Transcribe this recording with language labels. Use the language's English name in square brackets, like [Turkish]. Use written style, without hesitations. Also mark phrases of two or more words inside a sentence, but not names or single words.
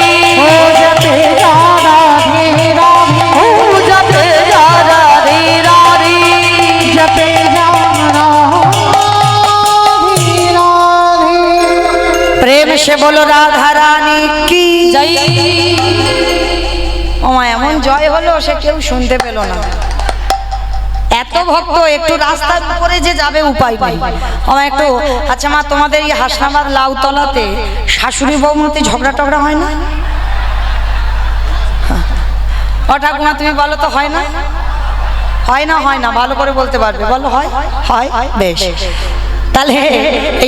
[Hindi] ओ जपे जा राधे राधे ओ जपे जा राधे राधे जपे जा प्रेम से बोलो राधा रानी की जय [Bangla] ও মা এমন জয় হলো সে কেউ শুনতে পেল না এত ভক্ত একটু রাস্তার উপরে যে যাবে উপায় পাই আমার একটু আচ্ছা মা তোমাদের এই হাসনাবাদ লাউতলাতে শাশুড়ি বৌমতি ঝগড়া টগড়া হয় না ও ঠাকুমা তুমি বলো তো হয় না হয় না হয় না ভালো করে বলতে পারবে বলো হয় হয় বেশ তাহলে এই